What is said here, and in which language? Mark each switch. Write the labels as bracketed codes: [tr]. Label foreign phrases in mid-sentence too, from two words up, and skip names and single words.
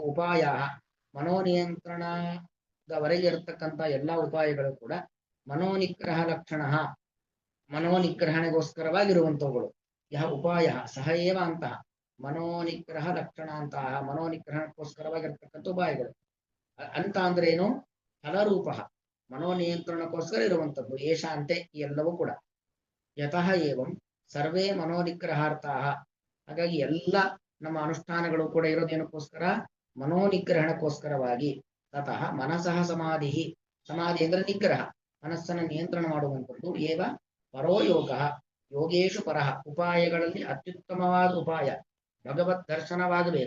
[kn] ಉಪಾಯ ಮನೋನಿಯಂತ್ರಣದವರೆಗೆ ಇರತಕ್ಕಂಥ ಎಲ್ಲಾ ಉಪಾಯಗಳು ಕೂಡ ಮನೋನಿಗ್ರಹ ಲಕ್ಷಣ, ಮನೋನಿಗ್ರಹಣೆಗೋಸ್ಕರವಾಗಿರುವಂತವುಗಳು. ಯಾವ ಉಪಾಯ ಸಹ ಏವ ಅಂತಹ ಮನೋನಿಗ್ರಹ ಲಕ್ಷಣ ಅಂತಹ ಮನೋನಿಗ್ರಹಕ್ಕೋಸ್ಕರವಾಗಿರ್ತಕ್ಕಂಥ ಉಪಾಯಗಳು. ಅಂತ ಅಂದ್ರೆ ಏನು? ಫಲರೂಪ, ಮನೋನಿಯಂತ್ರಣಕ್ಕೋಸ್ಕರ ಇರುವಂಥದ್ದು. ಏಷ ಅಂತೆ ಈ ಎಲ್ಲವೂ ಕೂಡ. [sa] ಯತಃ ಏವಂ ಸರ್ವೇ ಮನೋನಿಗ್ರಹಾರ್ಥಾಹ. [kn] ಹಾಗಾಗಿ ಎಲ್ಲ ನಮ್ಮ ಅನುಷ್ಠಾನಗಳು ಕೂಡ ಇರೋದೇನಕ್ಕೋಸ್ಕರ? ಮನೋನಿಗ್ರಹಣಕ್ಕೋಸ್ಕರವಾಗಿ. [sa] ततः मनसः समाधि. [kn] ಸಮಾಧಿ ಅಂದ್ರೆ ನಿಗ್ರಹ, ಮನಸ್ಸನ್ನು ನಿಯಂತ್ರಣ ಮಾಡುವಂಥದ್ದು. [sa] ಏವ ಪರೋ ಯೋಗ, ಯೋಗೇಶು ಪರಹ. [kn] ಉಪಾಯಗಳಲ್ಲಿ ಅತ್ಯುತ್ತಮವಾದ ಉಪಾಯ ಭಗವದ್ ದರ್ಶನವಾಗಬೇಕು.